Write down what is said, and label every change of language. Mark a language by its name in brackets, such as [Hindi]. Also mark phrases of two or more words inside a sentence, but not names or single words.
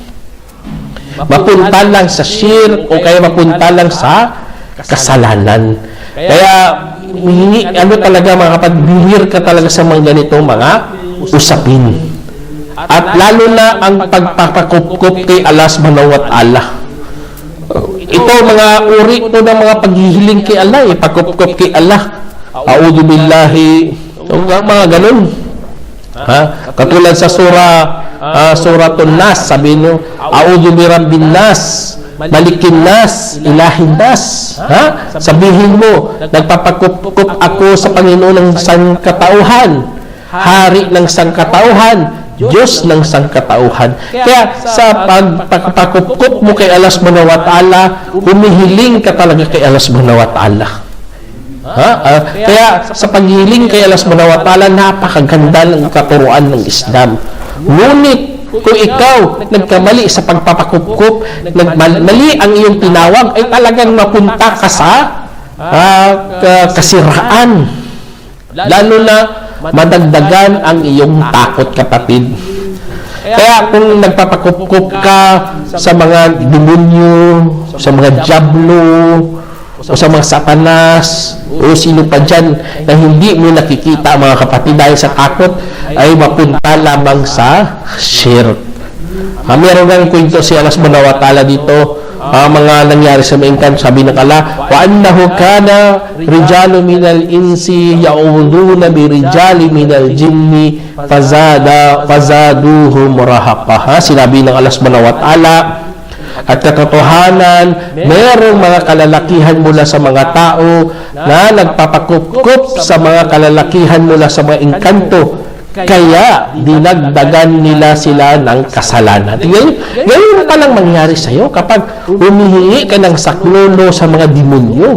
[Filipino] Mapunta lang sa shirk o kaya mapunta lang sa kasalanan. Kaya talaga, mga kapatid, bihir ka talaga sa mga ganitong mga usapin. At lalo na ang pagpapakupkup kay Allah [Arabic] سبحانه وتعالى. [Filipino] Ito mga uri ito ng mga paghihiling kay Allah, pagkupkup kay Allah. [Arabic] أعوذ بالله, [Filipino] mga ganun. Katulad sa Suratul Nas, sabi nyo, [Arabic] أعوذ برب الناس ملك الناس إله الناس. [Filipino] Sabihin mo, nagpapakupkup ako sa Panginoon ng sangkatauhan, Hari ng sangkatauhan, Diyos ng sangkatauhan. Kaya sa pagpapakupkup mo kay Allah [Arabic] سبحانه وتعالى, [Filipino] humihiling ka talaga kay Allah [Arabic] سبحانه وتعالى. [Filipino] Kaya sa paghiling kay Allah [Arabic] سبحانه وتعالى, [Filipino] napakaganda ng katuruan ng Islam. Ngunit kung ikaw nagkamali sa pagpapakupkup, mali ang iyong tinawag, ay talagang mapunta ka sa kasiraan. Lalo na madagdagan ang iyong takot, kapatid. Kaya kung nagpapakupkup ka sa mga demonyo, sa mga diablo, o sa mga satanas, o sino pa dyan na hindi mo nakikita, mga kapatid, dahil sa takot, ay mapunta lamang sa shirk. Meron ng kwento si Allah [Arabic] سبحانه وتعالى [Filipino] dito, mga nangyari sa maingkan. Sabi ng Allah, [Arabic] وأنه كان رجال من الإنس يعوذون برجال من الجن فزادوهم رهقا. [Filipino] Sinabi ng Allah [Arabic] سبحانه وتعالى, [Filipino] at katotohanan, mayroong mga kalalakihan mula sa mga tao na nagpapakupkup sa mga kalalakihan mula sa mga engkanto, kaya dinagdagan nila sila ng kasalanan. Ngayon pa lang mangyari sa iyo kapag humihingi ka ng saklolo sa mga demonyo.